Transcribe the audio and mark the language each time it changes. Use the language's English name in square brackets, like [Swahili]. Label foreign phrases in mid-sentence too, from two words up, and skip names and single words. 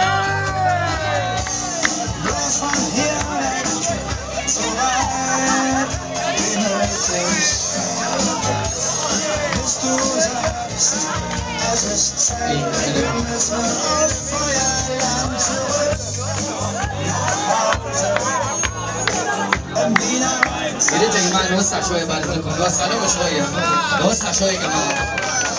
[German] Bloß von hier weg, so weit wie möglich. Bis du sagst, es ist Zeit, wir müssen auf Feuerland zurück. [Arabic] يا ريت يا جماعه نوسع شويه بعد اذنكم، نوسع لهم شويه، نوسع شويه يا جماعه.